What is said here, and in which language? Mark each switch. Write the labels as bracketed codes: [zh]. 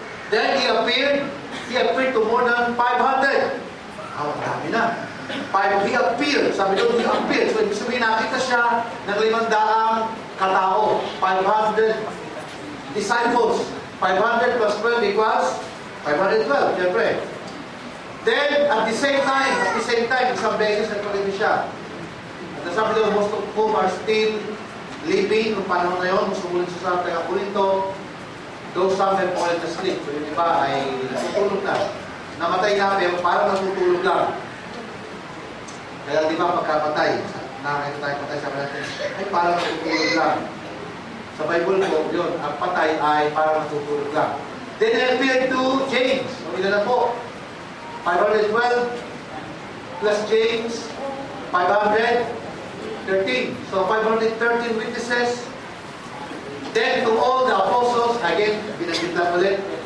[en] Then he appeared to more than 500. [tl] Dami na. [en] He appeared, [tl] sabi doon, [en] he appeared. [tl] So ibig sabihin, nakita siya ng 500 katao. [en] 500 disciples. 500 plus 12 equals 512, siyempre. Then, at the same time, [tl] isang beses nagpakita siya. Sabi daw, [en] most of whom are still living [tl] noong panahon na yun, sumulit sa taga-Corinto, [en] those some have fallen asleep. [tl] So yung iba ay natutulog na. Namatay na, pero parang natutulog lang. Kaya di ba pagkapatay, nakakita tayo patay, sabi natin, ay parang natutulog lang. Sa Bible po, yun, ang patay ay parang natutulog lang. [en] Then they appeared to James. [tl] So ilan na po? 512 plus James, 513. [en] So 513 witnesses. Then to all the apostles, again, [tl] binagit lang ulit.